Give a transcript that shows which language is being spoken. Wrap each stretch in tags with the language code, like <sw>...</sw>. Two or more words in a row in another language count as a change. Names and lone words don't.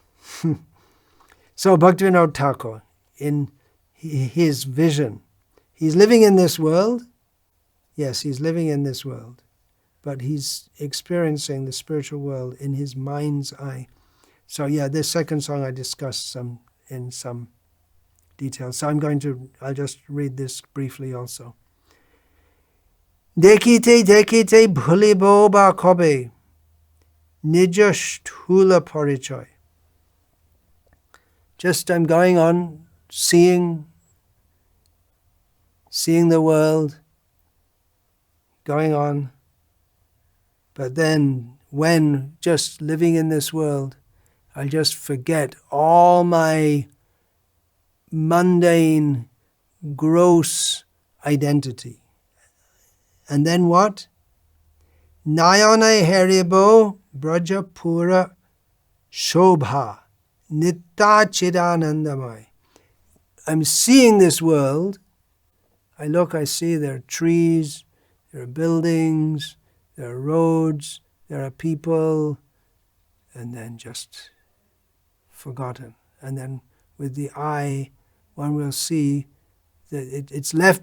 <en>So Bhaktivinoda Thakura, in his vision, he's living in this world. Yes, he's living in this world, but he's experiencing the spiritual world in his mind's eye. So yeah, this second song I discussed in some detail. So I'll just read this briefly also.</en> <bn>দেখিতে দেখিতে ভুলিব বা কবে নিজ স্থূল পরিচয়.</bn> <en>Just I'm going on seeing the world, going on. But then when just living in this world, I just forget all my mundane, gross identity. And then what?</en> <bn>নয়নে হেরিব ব্রজপুর শোভা নিত্য চিদানন্দময়.</bn> <en>I'm seeing this world. I look, I see there are trees, there are buildings, there are roads, there are people, and then just forgotten. And then with the eye, one will see that it's left.</en>